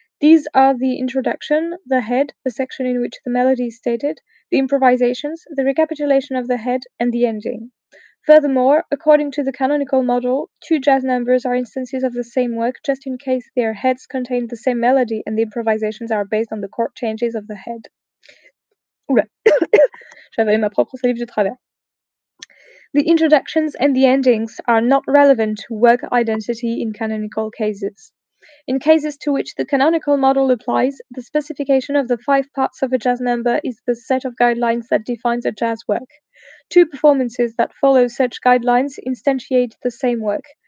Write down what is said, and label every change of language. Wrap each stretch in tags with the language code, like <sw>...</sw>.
<en>These are the introduction, the head, the section in which the melody is stated, the improvisations, the recapitulation of the head, and the ending. Furthermore, according to the canonical model, 2 jazz numbers are instances of the same work just in case their heads contain the same melody and the improvisations are based on the chord changes of the head.</en> <fr>Oula, j'avais ma propre salive de travers.</fr> <en>The introductions and the endings are not relevant to work identity in canonical cases. In cases to which the canonical model applies, the specification of the 5 parts of a jazz number is the set of guidelines that defines a jazz work. 2 performances that follow such guidelines instantiate the same work.</en>